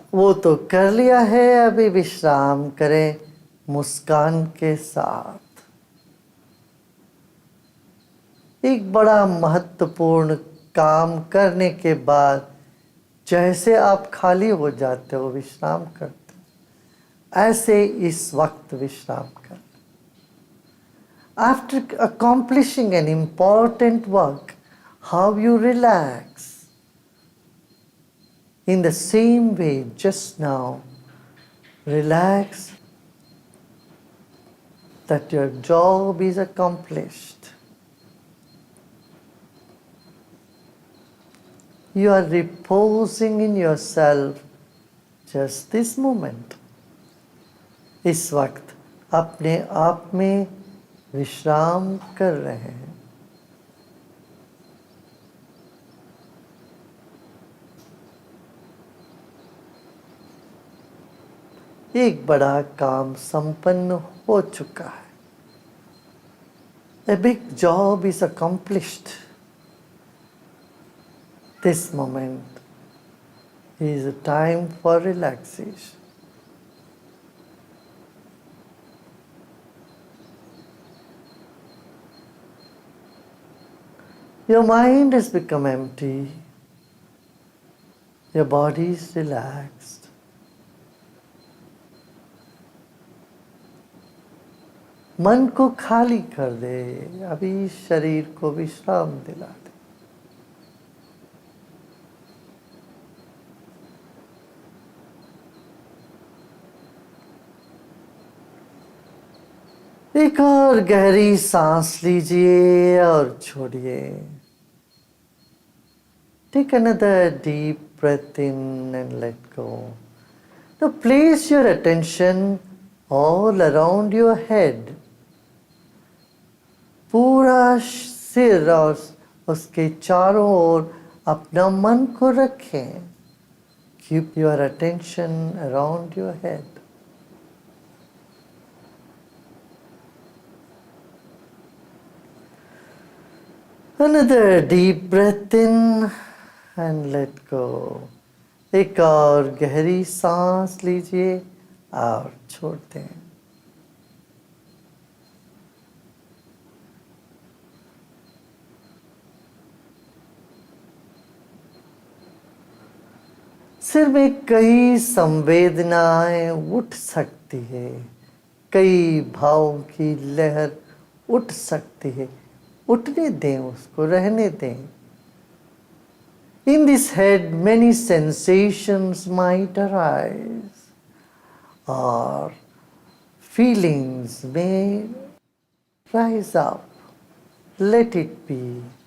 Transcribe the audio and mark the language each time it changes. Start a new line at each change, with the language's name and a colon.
Hindi: वो तो कर लिया है, अभी विश्राम करें मुस्कान के साथ। एक बड़ा महत्वपूर्ण काम करने के बाद जैसे आप खाली हो जाते हो, विश्राम करते हो, ऐसे इस वक्त विश्राम करें।
English: After accomplishing an important work, how you relax. In the same way, just now, relax that your job is accomplished. You are reposing in yourself just this moment.
Hindi: इस वक्त अपने आप में विश्राम कर रहे हैं। एक बड़ा काम संपन्न हो चुका है।
English: A big job is accomplished. This moment is a time for relaxation. Your mind has become empty. Your body is relaxed.
Hindi: मन को खाली कर दे, अभी शरीर को विश्राम दिला दे। एक और गहरी सांस लीजिए और छोड़िए।
English: Take another deep breath in and let go. Now place your attention all around your head.
Hindi: पूरा सिर और उसके चारों ओर अपना मन को रखें.
English: Keep your attention around your head. Another deep breath in and let go.
Hindi: एक और गहरी सांस लीजिए और छोड़ दें. सिर में कई संवेदनाएं उठ सकती है, कई भावों की लहर उठ सकती है. उठने दें, उसको रहने दें.
English: In this head many sensations might arise or feelings may rise up. Let it be.